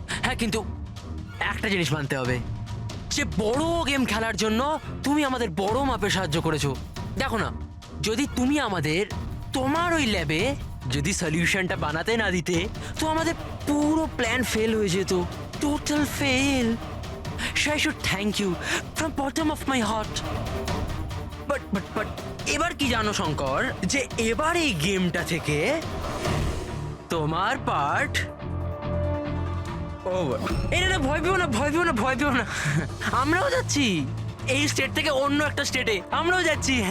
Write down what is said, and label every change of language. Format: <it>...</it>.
<bn>হ্যাঁ, কিন্তু একটা জিনিস মানতে হবে, যে বড় গেম খেলার জন্য তুমি আমাদের বড় মাপের সাহায্য করেছো। দেখো না, যদি তুমি আমাদের তোমার ওই ল্যাবে যদি সলিউশনটা বানাতে না দিতে, তো আমাদের পুরো প্ল্যান ফেল হয়ে যেত, total fail.</bn> <en>So I should thank you from bottom of my heart.</en> <bn>But এবার কি জানো শঙ্কর, যে এবার এই গেমটা থেকে তোমার পার্ট ওভার। এটা ভয় পেও না, ভয় পেও না, ভয় পেও না। আমরাও যাচ্ছি এই স্টেট থেকে অন্য একটা স্টেটে, আমরাও যাচ্ছি।</bn>